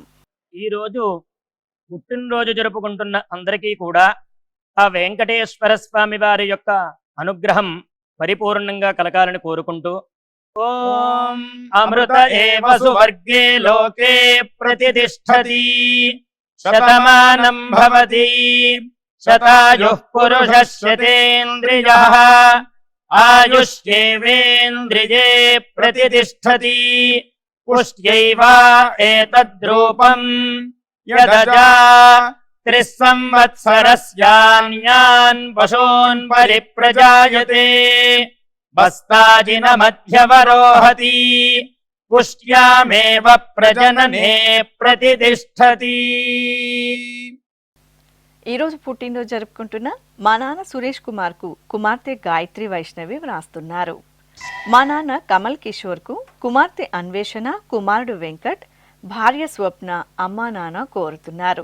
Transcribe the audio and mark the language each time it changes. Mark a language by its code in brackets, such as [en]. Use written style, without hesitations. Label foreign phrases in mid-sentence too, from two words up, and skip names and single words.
[te] ఈరోజు పుట్టినరోజు జరుపుకుంటున్న అందరికీ కూడా ఆ వెంకటేశ్వర స్వామి వారి యొక్క అనుగ్రహం పరిపూర్ణంగా కలగాలని కోరుకుంటూ [sa] ఓం అమృత ఏవ సువర్గే లోకే ప్రతితిష్ఠతి శతమానం భవతి శతాయుః పురుషः శతేంద్రియః ఆయుష్యేవేంద్రియే ప్రతితిష్ఠతి పుష్ట్యైవ ఏతద్రూపం యదజా त्रिस्संवत्सरस्यान्यान् पशून् परिप्रजायते बस्ताजिनमध्यवरोहति पुष्ट्यामेव प्रजनने प्रतितिष्ठति। [te] ఈరోజు పుట్టినరోజు జరుపుకుంటున్న మా నాన్న సురేష్ కుమార్కు కుమార్తె గాయత్రి వైష్ణవి వ్రాస్తున్నారు. మా నాన్న కమల్ కిషోర్కు కుమార్తె అన్వేషణ కుమారుడు వెంకట్ భార్య స్వప్న అమ్మా నాన్న కోరుతున్నారు.